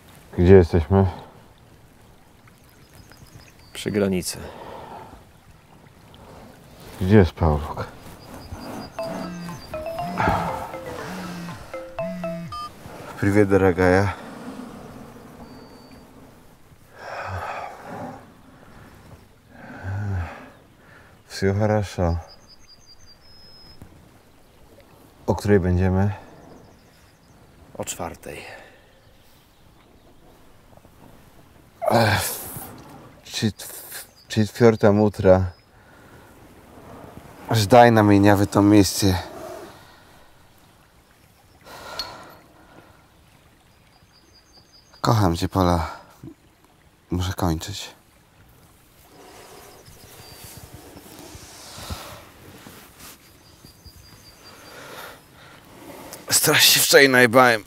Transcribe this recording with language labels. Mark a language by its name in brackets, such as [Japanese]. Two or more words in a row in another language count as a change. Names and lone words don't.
[Polish] Gdzie jesteśmy? Przy granicy. Gdzie jest Pauluk? [Russian] Привет, дорогая. Все хорошо. [Polish] O której będziemy? O 4:00. [Russian] Четвертом утра. Ждай на меня в этом месте. [Polish] Kocham cię, Pola. Muszę kończyć. Strasznie się wczoraj najbałem.